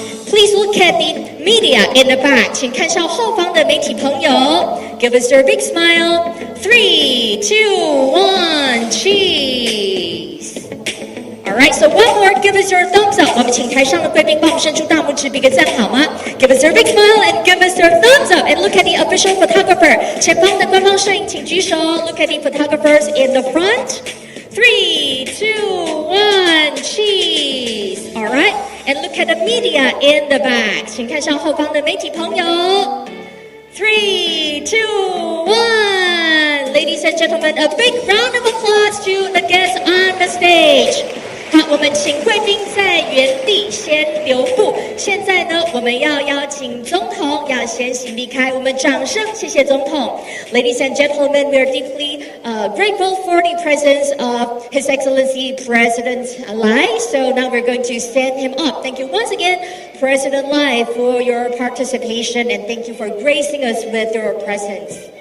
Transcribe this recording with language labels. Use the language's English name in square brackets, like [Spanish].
[English] Please look at the media in the back. [Chinese] 请看向后方的媒体朋友。 [English] Give us your big smile. 3, 2, 1, cheese. Alright, so one more, give us your thumbs up. [Chinese] 我们请台上的贵宾帮我们伸出大拇指，比个赞好吗？ [English] Give us your big smile and give us your thumbs up. And look at the official photographer. [Chinese] 前方的官方摄影请举手。 [English] Look at the photographers in the front. 3, 2, 1, cheese. Alright, and look at the media in the back. [Chinese] 请看向后方的媒体朋友。 [English] 3, 2, 1. Ladies and gentlemen, a big round of applause to the guests on the stage. [Chinese] 好，我们请贵宾在原地先留步。现在呢，我们要邀请总统要先行离开，我们掌声谢谢总统。 [English] Ladies and gentlemen, we are deeply grateful for the presence of His Excellency President Lai. So now we're going to send him up. Thank you once again, President Lai, for your participation, and thank you for gracing us with your presence.